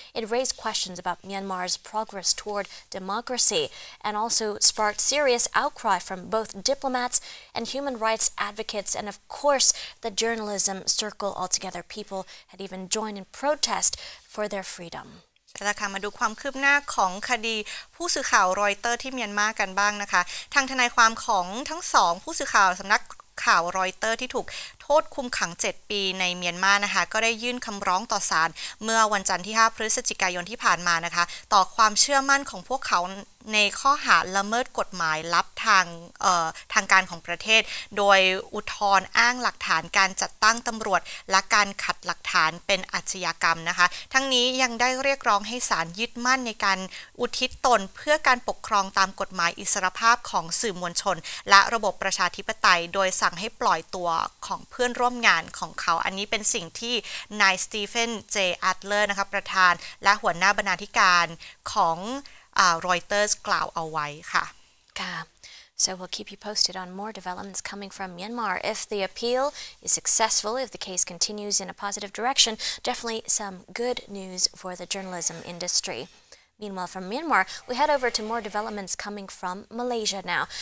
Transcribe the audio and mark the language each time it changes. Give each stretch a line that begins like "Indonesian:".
English: It raised questions about Myanmar's progress toward democracy and also sparked serious outcry from both diplomats and human rights advocates, and of course the journalism circle altogether. People had even joined in protest for their freedom.
Thai: แล้วค่ะมาดูความคืบหน้าของคดีผู้สื่อข่าวรอยเตอร์ที่เมียนมากันบ้างนะคะทางทนายความของทั้งสองผู้สื่อข่าวสำนักข่าวรอยเตอร์ที่ถูกโทษคุมขัง7ปีในเมียนมานะคะก็ได้ยื่นคำร้องต่อศาลเมื่อวันจันทร์ที่5พฤศจิกายนที่ผ่านมานะคะต่อความเชื่อมั่นของพวกเขาในข้อหาละเมิดกฎหมายลับท างการของประเทศโดยอุทธรณ์อ้างหลักฐานการจัดตั้งตำรวจและการขัดหลักฐานเป็นอาชญากรรมนะคะทั้งนี้ยังได้เรียกร้องให้ศาลยึดมั่นในการอุทิศตนเพื่อการปกครองตามกฎหมายอิสรภาพของสื่อมวลชนและระบบประชาธิปไตยโดยสั่งให้ปล่อยตัวของเพื่อนร่วมงานของเขาอันนี้เป็นสิ่งที่นายสตีเฟนเจแอดเลอร์นะคะประธานและหัวหน้าบรรณาธิการของReuters กล่าวเอาไว้ค่ะ
English: So we'll keep you posted on more developments coming from Myanmar. If the appeal is successful, if the case continues in a positive direction, definitely some good news for the journalism industry. Meanwhile, from Myanmar, we head over to more developments coming from Malaysia now.